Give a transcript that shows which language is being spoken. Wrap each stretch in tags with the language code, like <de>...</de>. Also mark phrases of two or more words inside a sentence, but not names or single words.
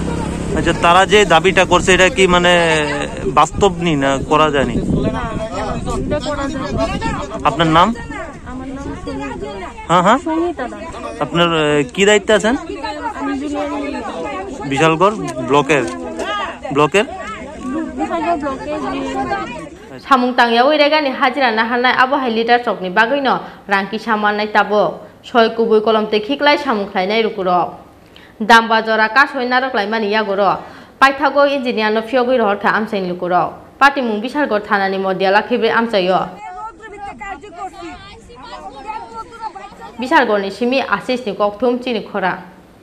<bn>আচ্ছা তারা যে দাবিটা করছে এটা কি মানে বাস্তব নি না করা যায়নি আপনার নাম হ্যাঁ আপনার কি দায়িত্বে আছেন বিশালগড় ব্লকের</bn> <trp>samung tangyawai regani hajira nahanai abohai leader sokni bagino rangki samanai tabok soi kubui kolom te khiklai samung khlainai rukurok damba jora kasoi naroklai mani yagoro paithago engineer no phiogui rohorkha amsain lukurok patimung Bishalgor thanani modiala khibre amsayo Bishalgor ni simi asis ni kokthum chini khora</trp>